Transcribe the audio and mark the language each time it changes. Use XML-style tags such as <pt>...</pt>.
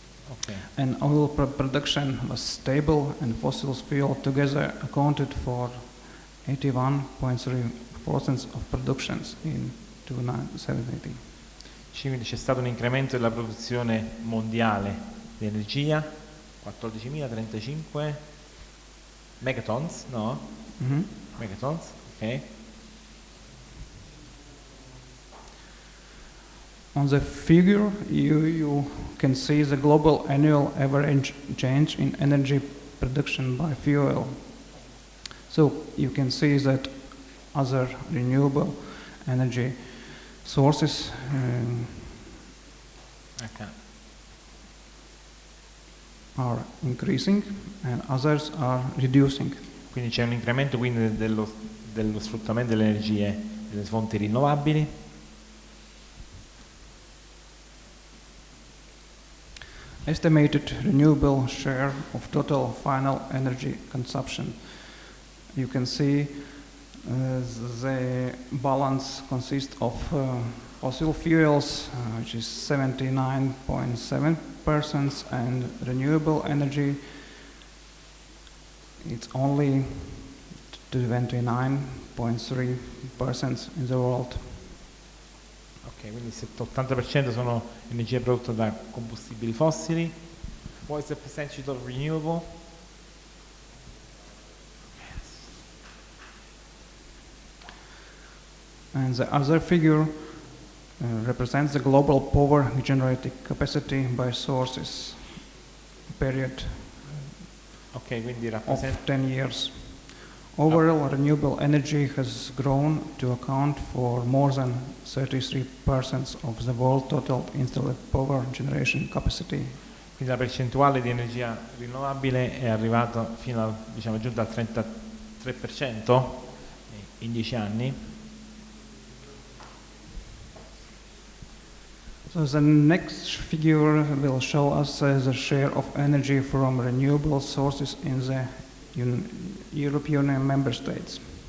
<en>Ok. And oil production was stable, and fossil fuel together accounted for 81.3% of productions in 2017.</en> <it>Quindi c'è stato un incremento della produzione mondiale di energia, 14.035 megatons, no? Mhm.</it> <en>Megatons, ok. On the figure, you can see the global annual average change in energy production by fuel. So you can see that other renewable energy sources Ok. are increasing and others are reducing.</en> <it>Quindi c'è un incremento quindi dello sfruttamento delle energie delle fonti rinnovabili.</it> <en>Estimated renewable share of total final energy consumption. You can see the balance consists of fossil fuels, which is 79.7%, and renewable energy, it's only 29.3% in the world.</en> <it>Ok, quindi il 80% sono energie prodotte da combustibili fossili.</it> <en>What is the percentage of renewable? And the other figure represents the global power generating capacity by sources, period</en> <it>Ok, quindi</it> <en>of</en> <it>rappresenta</it> <en>10 years. Overall, renewable energy has grown to account for more than 33% of the world total installed power generation capacity.</en> <it>quindi la percentuale di energia rinnovabile è arrivata fino al, diciamo, giunta al 33% in 10 anni.</it> <en>So the next figure will show us the share of energy from renewable sources in the European member states.</en>